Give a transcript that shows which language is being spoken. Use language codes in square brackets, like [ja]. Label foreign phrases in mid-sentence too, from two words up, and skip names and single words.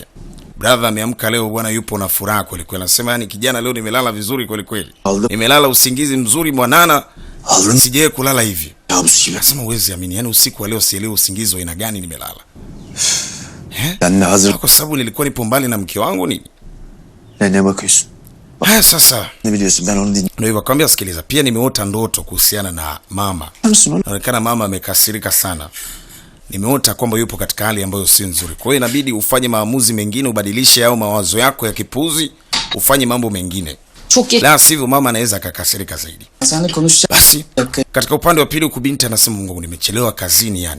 [sw] Brother ameamka leo bwana, yupo na furaha kweli kweli. Anasema yani kijana, leo nimelala vizuri kweli kweli. Nimelala usingizi mzuri mwanana. Sijaye kulala hivi. Anasema uwezi amini, yani usiku wa leo sielewi usingizi wa aina gani nimelala. Kwa sababu nilikuwa nipo mbali na mke wangu nini? [tr] Ne bakıyorsun? [sw] Haya sasa. [tr] Ne biliyorsun, ben onu dinliyorum. [sw] Ndio hivyo, kwambia sikiliza, pia nimeota ndoto kuhusiana na mama. Inaonekana mama amekasirika sana. Nimeota kwamba yupo katika hali ambayo si nzuri. Kwa hiyo inabidi ufanye maamuzi mengine, ubadilishe yao mawazo yako ya kipuzi, ufanye mambo mengine. La sivyo mama anaweza akakasirika zaidi. Basi katika upande wa pili kubinti anasema Mungu, nimechelewa kazini yani.